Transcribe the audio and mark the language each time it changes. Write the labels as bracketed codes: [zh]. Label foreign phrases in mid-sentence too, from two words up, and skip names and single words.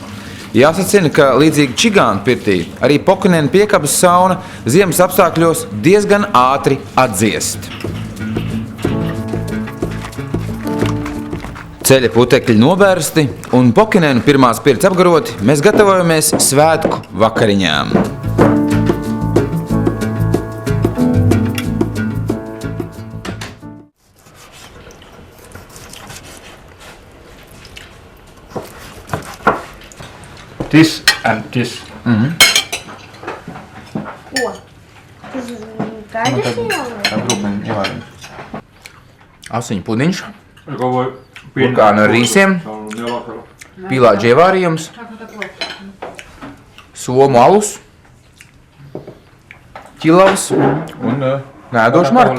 [lv] Jāsacina, ka līdzīgi čigānu pirtī arī Pokinēnu piekabes sauna ziemas apstākļos diezgan ātri atdziest. Ceļa putekļi nobērsti un Pokinēnu pirmās pirts apgaroti, mēs gatavojamies svētku vakariņām. [en] This and this. [lv] Ko? Tas gardus Asiņu pudiņš, [fi] Joka voi [lv] burkānu ar rīsiem, pīlāģi ievārījums, somu alus, ķilavas un nēdošu martu.